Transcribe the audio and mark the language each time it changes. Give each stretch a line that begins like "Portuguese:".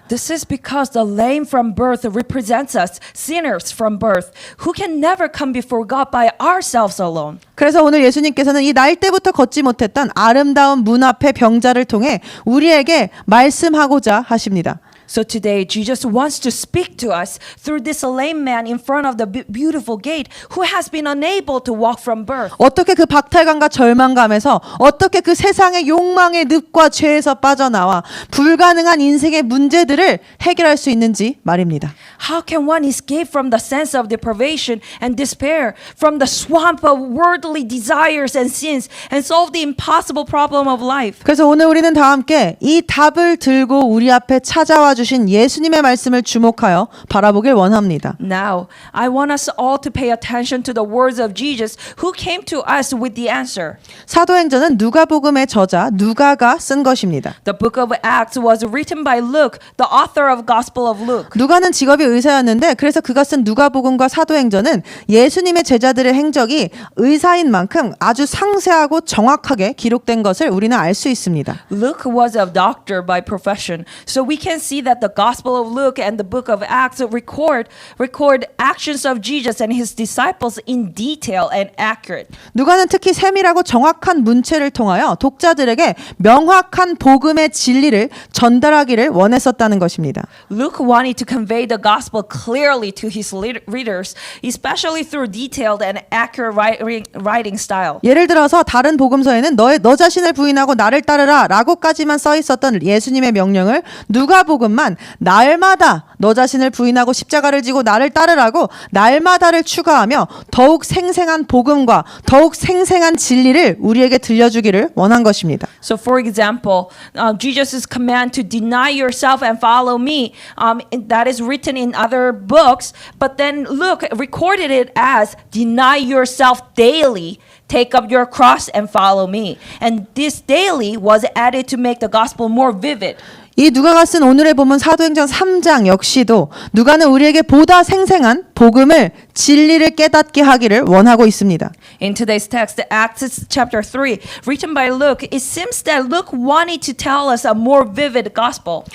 English: This is because the lame from birth represents us, sinners from birth, who can never come before God by ourselves alone.
Korean: 그래서 오늘 예수님께서는 이 날 때부터 걷지 못했던 아름다운 문 앞의 병자를 통해 우리에게 말씀하고자 하십니다.
English: So today, Jesus wants to speak to us through this lame man in front of the beautiful gate who has been unable to walk from birth.
Korean: 어떻게 그 박탈감과 절망감에서 어떻게 그 세상의 욕망의 늪과 죄에서 빠져나와 불가능한 인생의 문제들을 해결할 수 있는지 말입니다.
English: How can one escape from the sense of deprivation and despair, from the swamp of worldly desires and sins, and solve the impossible problem of life?
Korean: 그래서 오늘 우리는 다 함께 이 답을 들고 우리 앞에 찾아와 주신 예수님의 말씀을 주목하여 바라보길 원합니다.
English: Now, I want us all to pay attention to the words of Jesus who came to us with the answer.
Korean: 사도행전은 누가복음의 저자 누가가 쓴 것입니다.
English: The book of Acts was written by Luke, the author of Gospel of Luke.
Korean: 누가는 직업이 의사였는데 그래서 그가 쓴 누가복음과 사도행전은 예수님의 제자들의 행적이 의사인 만큼 아주 상세하고 정확하게 기록된 것을 우리는 알 수 있습니다.
English: Luke was a doctor by profession, so we can see that the Gospel of Luke and the book of Acts record actions of Jesus and his disciples in detail and accurate.
Korean: 누가는 특히 세밀하고 정확한 문체를 통하여 독자들에게 명확한 복음의 진리를 전달하기를 원했었다는 것입니다.
English: Luke wanted to convey the gospel clearly to his readers, especially through detailed and accurate writing style.
Korean: 예를 들어서 다른 복음서에는 너 자신을 부인하고 나를 따르라 라고까지만 써 있었던 예수님의 명령을 누가복음만 날마다 너 자신을 부인하고 십자가를 지고 나를 따르라고 날마다를 추가하며 더욱 생생한 복음과 더욱 생생한 진리를 우리에게 들려주기를 원한 것입니다.
English: So for example, Jesus' command to deny yourself and follow me, that is written in other books, but then Luke recorded it as deny yourself daily. Take up your cross and follow me. And this daily was added to make the gospel more vivid.
Korean: 이 누가가 쓴 오늘의 본문 사도행전 3장 역시도 누가는 우리에게 보다 생생한 복음을 진리를 깨닫게 하기를 원하고 있습니다.
English: In today's text, Acts chapter 3, written by Luke, it seems that Luke wanted to tell us a more vivid gospel.